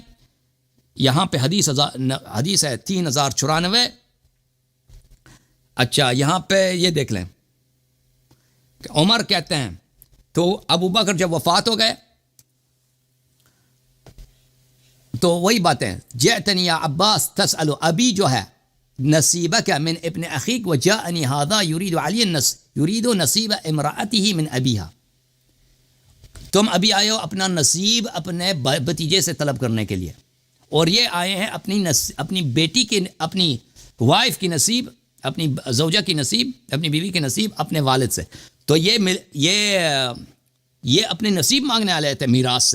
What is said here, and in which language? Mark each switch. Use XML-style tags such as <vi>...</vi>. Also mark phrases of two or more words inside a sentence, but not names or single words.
<ur>یہاں پہ حدیث ہے 3094. اچھا یہاں پہ یہ دیکھ لیں کہ عمر کہتے ہیں تو ابو بکر جب وفات ہو گئے تو وہی باتیں</ur> <ar>جئتنی یا عباس تسأل ابی</ar> <ur>جو ہے</ur> <ar>نصیبک من ابن اخیک وجاءنی هذا یرید نصیب امرأته من ابیہا.</ar> <ur>تم ابھی آئے ہو اپنا نصیب اپنے بھتیجے سے طلب کرنے کے لیے اور یہ آئے ہیں اپنی بیٹی کی اپنی وائف کی نصیب اپنی زوجہ کی نصیب اپنی بیوی کی نصیب اپنے والد سے. تو یہ اپنے نصیب مانگنے والے تھے میراث سے.</ur>